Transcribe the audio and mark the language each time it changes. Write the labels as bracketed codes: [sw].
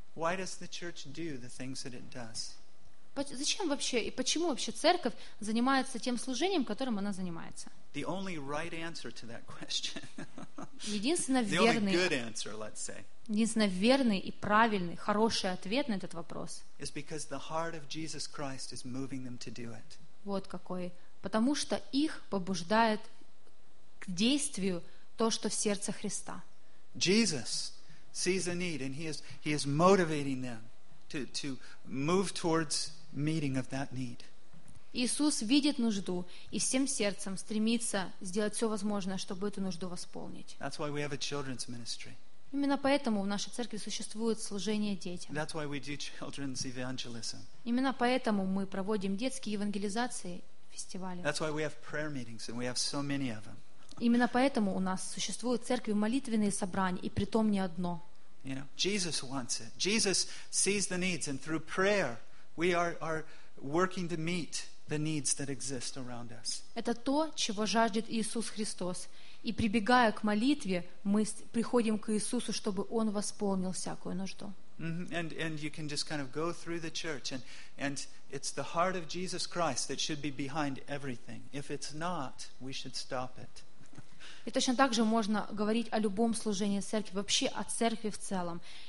[en] Why does the church do the things that it does? [ru] Зачем вообще и почему вообще церковь занимается тем служением, которым она занимается? [en] The only right answer to that question. [ru] Единственный верный и правильный, хороший ответ на этот вопрос. [en] Is because the heart of Jesus Christ is moving them to do it. [ru] Вот какой. Потому что их побуждает к действию то, что в сердце Христа. [en] Jesus sees a need and he is motivating them to move towards meeting of that need. [ru] Иисус видит нужду и всем сердцем стремится сделать все возможное, чтобы эту нужду восполнить. [en] That's why we have a children's ministry. [ru] Именно поэтому в нашей церкви существует служение детям. [en] That's why we do children's evangelism. [ru] Именно поэтому мы проводим детские евангелизации, фестивали. [en] That's why we have prayer meetings and we have so many of them. [ru] Именно поэтому у нас существуют в церкви молитвенные собрания, и притом не одно. [en] You know, Jesus wants it. Jesus sees the needs and through prayer we are working to meet the needs that exist around us. [ru] Это то, чего жаждет Иисус Христос. И прибегая к молитве, мы приходим к Иисусу, чтобы Он восполнил всякую нужду. [en] And you can just kind of go through the church and it's the heart of Jesus Christ that should be behind everything. If it's not, we should stop it. [ru] И точно так же можно говорить о любом служении церкви, вообще о церкви в целом.